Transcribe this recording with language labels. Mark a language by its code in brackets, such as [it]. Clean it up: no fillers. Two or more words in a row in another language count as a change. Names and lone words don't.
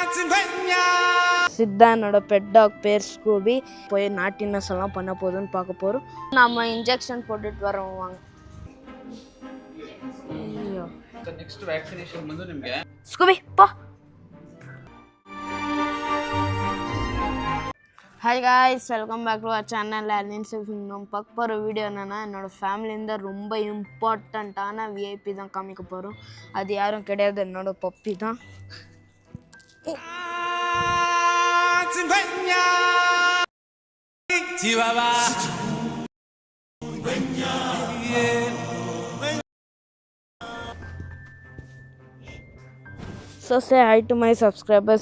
[ta] சித்தா என்னோட [en] pet dog [ta] பேர் ஸ்கூபி. போய் நாட்டினஸ் எல்லாம் பண்ண போகுதுன்னு பார்க்க போகிறோம். நம்ம இன்ஜெக்ஷன் போட்டுட்டு வரோம் வாங்க. [kn] ನೆಕ್ಸ್ಟ್ ವ್ಯಾಕ್ಸಿನೇಷನ್ ಬಂದು ನಿಮಗೆ ಸ್ಕೂಬಿ ಪಾ. [en] Hi guys, welcome back to our channel அர்னின் சேஃபிங். [ta] நம்ம பார்க்க போகிற வீடியோ என்னென்னா, என்னோடய ஃபேமிலிಯಿಂದ ரொம்ப [en] important VIP [ta] தான் காமிக்க போகிறோம். அது யாரும் கிடையாது, என்னோடய பப்பி தான். [en] so say hi to my subscribers.